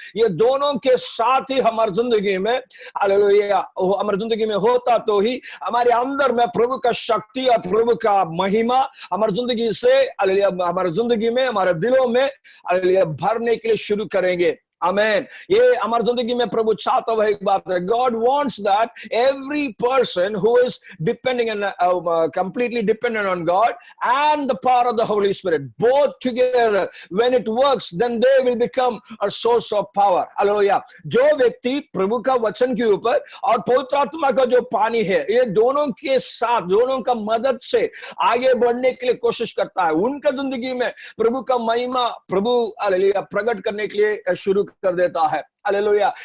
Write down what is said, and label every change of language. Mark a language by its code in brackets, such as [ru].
[hi] ये दोनों के साथ ही हमारी जिंदगी में, हालेलुया, हमारी जिंदगी में होता तो ही हमारे अंदर में प्रभु का शक्ति और प्रभु का महिमा हमारी जिंदगी से, हालेलुया, हमारी जिंदगी में, हमारे दिलों में, हालेलुया, भरने के लिए शुरू करेंगे। आमेन। ये हमारी जिंदगी में प्रभु चाहता हुआ एक बात है। [en] God wants that every person who is depending on completely dependent on God and the power of the Holy Spirit, both together, when it works, then they will become a source of power. [hi] Hallelujah. जो व्यक्ति प्रभु का वचन के ऊपर और पवित्र आत्मा का जो पानी है, ये दोनों के साथ, दोनों का मदद से आगे बढ़ने के लिए कोशिश करता है, उनका जिंदगी में प्रभु का महिमा प्रभु, हालेलुया, प्रकट करने के लिए शुरू कर देता है। हालेलुया।